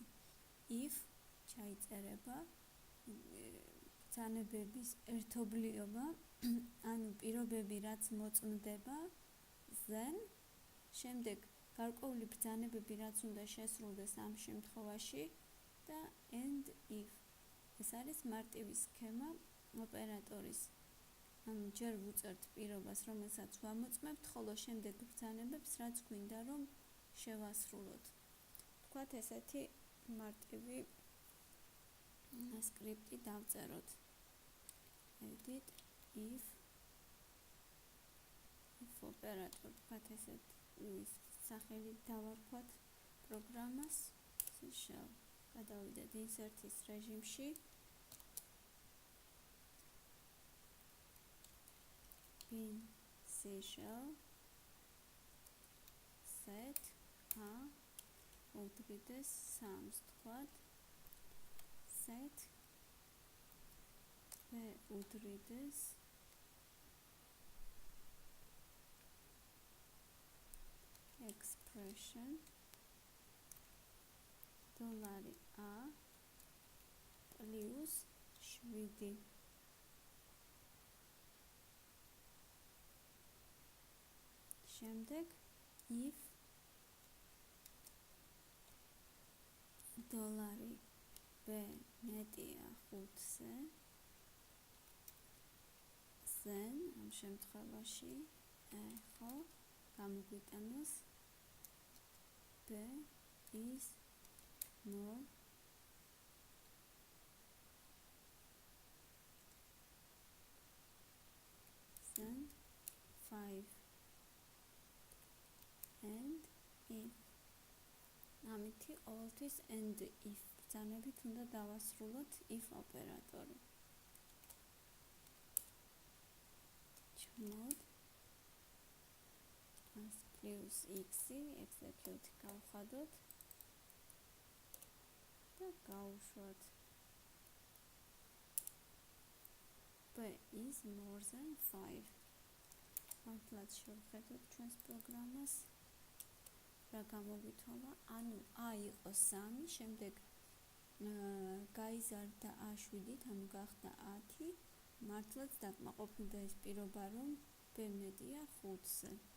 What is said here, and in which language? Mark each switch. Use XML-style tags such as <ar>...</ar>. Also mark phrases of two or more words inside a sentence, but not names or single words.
<ka>if ჩაიწერება ბრძანებების ერთობლიობა, ანუ პირობები, რაც მოწმდება, then შემდეგ გარკვეული ბრძანებები, რაც უნდა შესრულდეს ამ შემთხვევაში და</ka> <en>and if.</en> <ka>ეს არის მარტივი სქემა ოპერატორის. ანუ ჯერ ვუწერთ პირობას, რომელსაც ვამოწმებთ, ხოლო შემდეგ ბრძანებებს, რაც გვინდა რომ შევასრულოთ. თქვათ ესეთი მარტივი სკრიპტი დავწეროთ.</ka> <en>edit if operator.</en> <ka>თქვათ ესეთი სახელი დავარქვათ პროგრამას. shell. გადავიდეთ insert-ის რეჟიმში.</ka> <en>bin shell set a</en> <ka>უდრიდეს 3-ს თქვათ.</ka> <en>set b უდრიდეს expression $a plus 7.</en> <ka>შემდეგ if $b მეტია 5-ზე, then ამ შემთხვევაში ხო გამოგვიტანოს</ka> <en>b is more than 5 and if.</en> <ka>ამითი ყოველთვის</ka> <en>and if</en> <ka>ბრძანებით უნდა დავასრულოთ if ოპერატორი. ჩმოდ</ka> <en>plus x-ი execute</en> <ka>გავხადოთ და გავუშვათ</ka> <en>b is more than 5.</en> <ka>მართლაც შევხედოთ ჩვენს პროგრამას. რა გამოვითვალა, ანუ a იყო 3, შემდეგ გაიზარდა a7, ანუ გახდა 10. მართლაც დაკმაყოფილდა ეს პირობა, რომ b მეტია 5-ზე.</ka>